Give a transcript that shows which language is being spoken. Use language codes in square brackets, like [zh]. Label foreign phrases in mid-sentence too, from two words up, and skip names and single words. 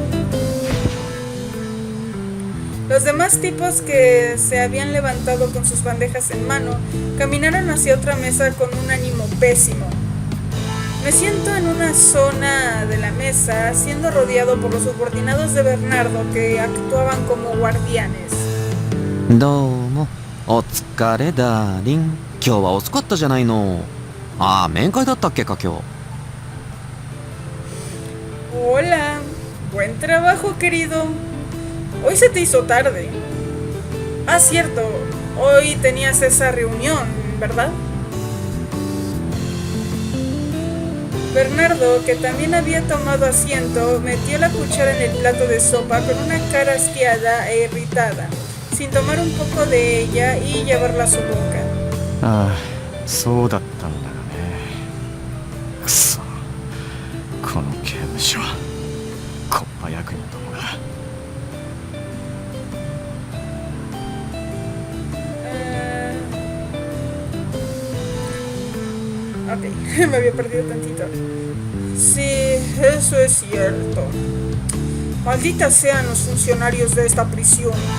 [es] Los demás tipos que se habían levantado con sus bandejas en mano caminaron hacia otra mesa con un ánimo pésimo. Me siento en una zona de la mesa, siendo rodeado por los subordinados de Bernardo que actuaban como guardianes. [ja] どうも、お疲れダーリン。今日は遅かったじゃないの。ああ、面会だったっけか今日。 [es] Hola, buen trabajo, querido. Hoy se te hizo tarde. Ah, cierto, hoy tenías esa reunión, ¿verdad? Bernardo, que también había tomado asiento, metió la cuchara en el plato de sopa con una cara asqueada e irritada, sin tomar un poco de ella y llevarla a su boca. [ja] ああ、そうだったんだがね。くそ、この刑務所、コッパ役人どもが。 [es] Ok, me había perdido tantito. Sí, eso es cierto. Malditas sean los funcionarios de esta prisión.